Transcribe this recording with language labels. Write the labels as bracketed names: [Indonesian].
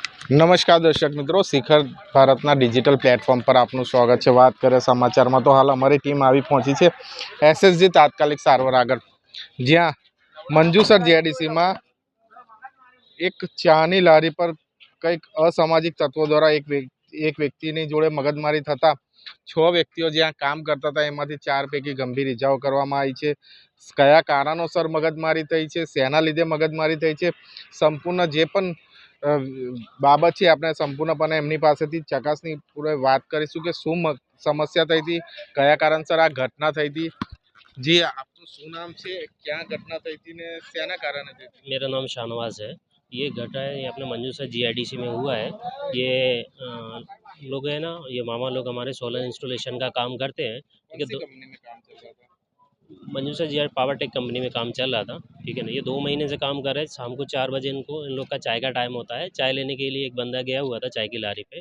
[Hindi] नमस्कार दर्शक मित्रों, [Gujarati] शिखर भारतना डिजिटल प्लेटफॉर्म पर आपનું સ્વાગત છે। વાત કરીએ સમાચારમાં તો હાલ અમારી ટીમ આવી પહોંચી છે એસએસજી તાત્કાલિક સારવાર આગળ, જ્યાં મંજુસર જેડીસીમાં એક ચાની લારી પર કંઈક અસામાજિક તત્વો દ્વારા એક વ્યક્તિની જોડે મગજમારી થતા 6 વ્યક્તિઓ જ્યાં કામ કરતા હતા એમાંથી 4 પૈકી ગંભીર ઇજાઓ કરવામાં આવી છે। કયા કારણોસર મગજમારી થઈ છે, શેના લીધે મગજમારી થઈ છે, સંપૂર્ણ જે પણ બાબત છે આપણે સંપૂર્ણપણે એમની પાસેથી ચકાસણી પૂરે વાત કરીશું કે શું સમસ્યા થઈ હતી, કયા કારણસર આ ઘટના થઈ હતી। जी, आपको શું નામ છે, ક્યાં ઘટના થઈ હતી ને શેના કારણે થઈ હતી? [Hindi] मेरा नाम शाहनवाज है। ये घटना है ये अपने मंजूसर जीआईडीसी में हुआ है। ये लोग है ना, ये मामा लोग हमारे सोलर इंस्टॉलेशन का काम करते हैं। ठीक है, कंपनी में काम चल रहा था? मंजूसर जी पावर टेक कंपनी में काम चल रहा था। ठीक है ना, ये 2 महीने से काम कर रहे हैं। शाम को 4 बजे इनको इन लोग का चाय का टाइम होता है। चाय लेने के लिए एक बंदा गया हुआ था चाय की लारी पे।